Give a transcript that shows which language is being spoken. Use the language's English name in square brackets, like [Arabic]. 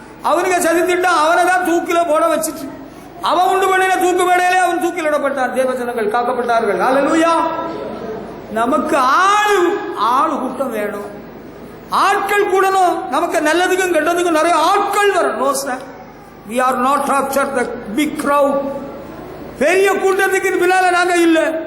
[Tamil] அவனுக்கு சதித்திட்டம், அவனை தான் தூக்கில போட வச்சுட்டு அவன் உண்டு பண்ணின தூக்கு மேடையிலே அவன் தூக்கிலிடப்பட்டான். தேவஜனங்கள் காக்கப்பட்டார்கள். ஹல்லேலூயா. நமக்கு ஆளு கூட்டம் வேணும், ஆட்கள் கூடணும். நமக்கு நல்லதுக்கும் கெட்டதுக்கும் நிறைய ஆட்கள் வரணும். [English] No sir, we are not after the big crowd. [Tamil] பெரிய கூட்டத்துக்கு பின்னால நாங்க இல்ல.